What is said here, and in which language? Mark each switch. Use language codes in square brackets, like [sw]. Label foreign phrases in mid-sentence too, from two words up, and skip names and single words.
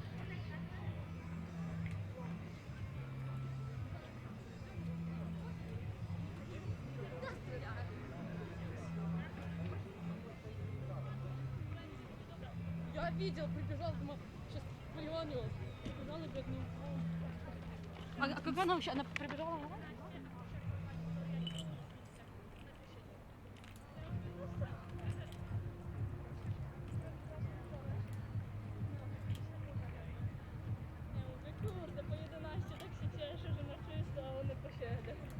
[ru] Я видел, прибежал, думал, сейчас позвоню. Прибежал и говорит, ну... А как она вообще, она прибежала на вас? [pl] Kurde, po 11 tak się cieszę, że na czysto, a one po 7.